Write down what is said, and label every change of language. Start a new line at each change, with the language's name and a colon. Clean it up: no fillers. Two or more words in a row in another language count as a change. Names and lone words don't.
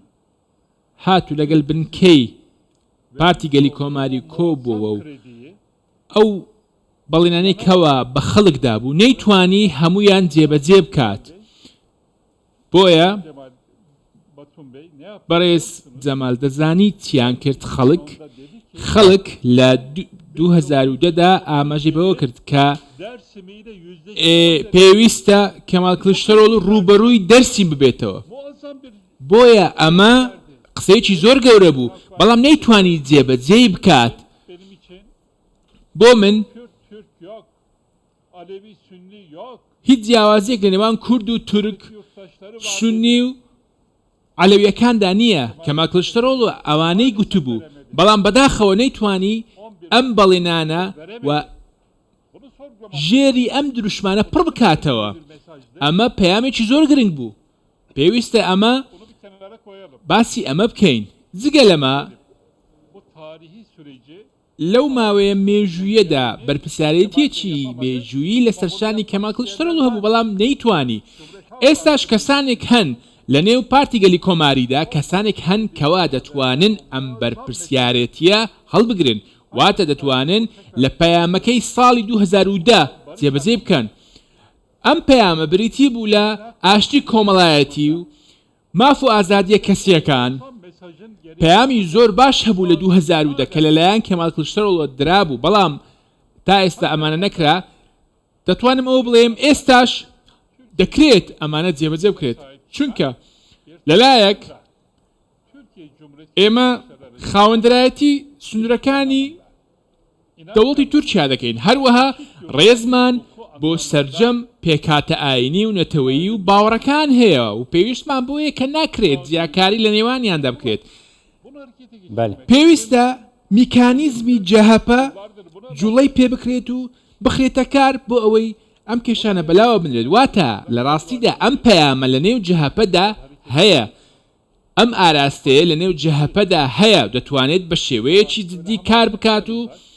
Central Kurdish: هاتو لەگەڵ بنکەی پارتی گەلی کۆماری کۆبووەوە و krediyi ئەو بەڵێنانەی کەوە بە خەڵکدا بوو نەیتوانی هەمویان جێبەجێ بکات بۆیە
Turkish: Cemal Batum Bey ne yaptı?
Central Kurdish: بەڕێز جەمال دەزانی چیان کرد خەڵک
Turkish: Da dedi ki
Central Kurdish: خەڵک لە 2010دا ئاماژەی بەوە کرد کە Dersim'iyle پێویستە کەمال کلشتەرۆڵ ڕوبەڕووی دەرسی ببێتەوە
Turkish: muazzam bir
Central Kurdish: بۆیە ئەمە قسەیەکی زۆر گەورە بوو بەڵام نەیتوانی جێبەجێی بکات
Turkish: benim için
Central Kurdish: بۆ من
Turkish: Kürt Türk yok. Alevi Sünni yok.
Central Kurdish: هیچ جیاوازیەک لە نێوان کورد و تورک
Turkish: Yurttaşları var.
Central Kurdish: سونی و عەلەویەکاندا نییە کەمال کلشتەرۆڵ و ئەوانەی گوتبوو بەڵام بەداخەوە نەیتوانی ئەم بەڵێنانە و
Turkish: Bunu sorgulamak
Central Kurdish: ژێری ئەم دروشمانە پڕ بکاتەوە
Turkish: bir mesajdı.
Central Kurdish: ئەمە پەیامێکی زۆر گرنگ بوو پێویستە ئەمە
Turkish: Bunu bir kenara koyalım.
Central Kurdish: باسی ئەمە بکەین جگە لەمە
Turkish: Bu tarihi süreci
Central Kurdish: لەو ماوەیە مێژوویەدا بەرپرسیارەتێکی مێژوویی لە سەرشانی کەمال کلشتەرۆڵ هەبوو بەڵام نەیتوانی ئێستاش کەسانێک هەن لە نێو پارتی گەلی کۆماریدا کەسانێک هەن کەوا دەتوانن ئەم بەرپرسیارەتیە هەڵبگرن واتە دەتوانن لە پەیامەکەی ساڵی 2010 جێبەجێ بکەن ئەم پەیامە بریتی بوو لە ئاشتی کۆمەڵایەتی و ماف و ئازادیە کەسیەکان
Turkish: tam mesajın geri
Central Kurdish: پەیامی زۆر باش هەبوو لە 2010 کە لەلایەن کەمال کلشتەرۆڵ درابوو بەڵام تا ئێستا ئەمانە نەکرا دەتوانم ئەوە بڵێم ئێستاش دەکرێت ئەمانە جێبەجێ بکرێت چونکە لەلایەک Türkiye Cumhuriyeti ئێمە خاوەندرایەتی سنوورەکانی دەوڵەتی تورکیا دەکەین هەروەها ڕێزمان بۆ سەرجەم پێکاتە ئاینی و نەتەوەیی و باوەڕەکان هەیە و پێویستمان بۆیە کە ناکرێت جیاکاری لە نێوانیاندا بکرێت
Turkish: bunu harekete
Central Kurdish: بله پێویستە میکانیزمی جەهەپە جوڵەی پێ بکرێت و بخرێتە کار بۆ ئەوەی ئەم کێشانە بەلاوە بنرێت واتە لە ڕاستیدا ئەم پەیامە لە نێو جەهەپەدا هەیە ئەم ئاراستەیە لە نێو جەهەپەدا هەیە دەتوانێت بە شێوەیەکی جدی کار بکات و